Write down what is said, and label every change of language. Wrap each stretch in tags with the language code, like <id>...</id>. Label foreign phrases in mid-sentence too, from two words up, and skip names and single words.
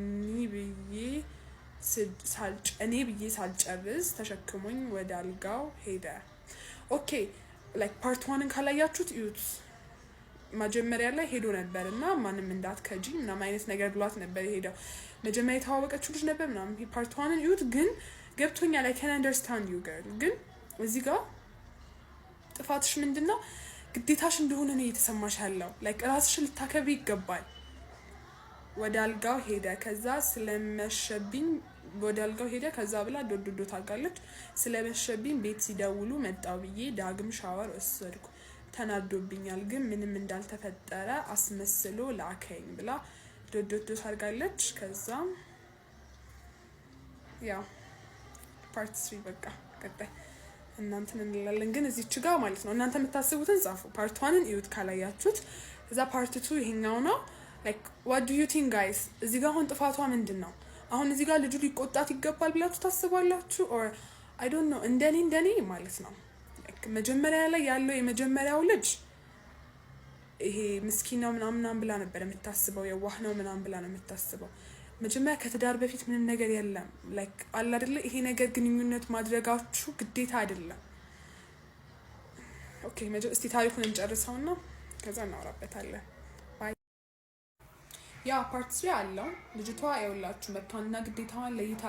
<am>እኔ ብዬ ሳልጨርስ ተሸክሞኝ ወደ አልጋው ሄደ።</am> <en>okay like part 1</en> <am>ካላያችሁት እዩት። መጀመሪያ ላይ ሄዶ ነበር እና ማንም እንዳትከጂ ምናምን አይነት ነገር ብሏት ነበር የሄደው። መጀመሪያ የተዋወቀችው ልጅ ነበር ምናምን። ፓርት 1ን እዩት። ግን ገብቶኛል።</am> <en>I can understand you girl።</en> <am>ግን እዚህ ጋር ጥፋትሽ ምንድነው? ግዴታሽ እንደሆነ ነው እየተሰማሽ ያለው። ላይክ ራስሽን ልታከብሪ ይገባል። ወደ አልጋው ሄደ። ከዛ ስለመሸብኝ ወደ አልጋው ሄደ። ከዛ ብላ ዶዶዶ ታጋለች። ስለመሸብኝ ቤት ሲደውሉ መጣው ብዬ ዳግም ሻወር ወሰድኩ። ተናዶብኛል ግን ምንም እንዳልተፈጠረ አስመስሎ ላከኝ ብላ ዶዶዶ ታርጋለች። ከዛ ያው ፓርት 3 በቃ ቀጣይ እናንተን እንላለን። ግን እዚች ጋር ማለት ነው እናንተ የምታስቡትን ጻፉ። ፓርት 1ን እዩት ካላያችሁት። ከዛ ፓርት 2 ይሄኛው ነው።</am> <en>like what do you think guys?</en> <am>እዚህ ጋር አሁን ጥፋቷ ምንድነው? አሁን እዚህ ጋር ልጁ ሊቆጣት ይገባል ብላችሁ ታስባላችሁ?</am> <en>or I don't know</en> <am>እንደኔ ማለት ነው ላይክ መጀመሪያ ላይ ያለው የመጀመሪያው ልጅ ይሄ ምስኪን ነው ምናምን ብላ ነበር የምታስበው፣ የዋህ ነው ምናምን ብላ ነው የምታስበው። መጀመሪያ ከትዳር በፊት ምንም ነገር የለም። ላይክ አለ አይደለ ይሄ ነገር ግንኙነት ማድረጋችሁ ግዴታ አይደለም። ኦኬ እስቲ ታሪኩን እንጨርሰውና ከዛ እናወራበታለን። ያ ፓርት 3 አለው። ልጅቷ የውላችሁ መብቷንና ግዴታዋን ለይታ</am>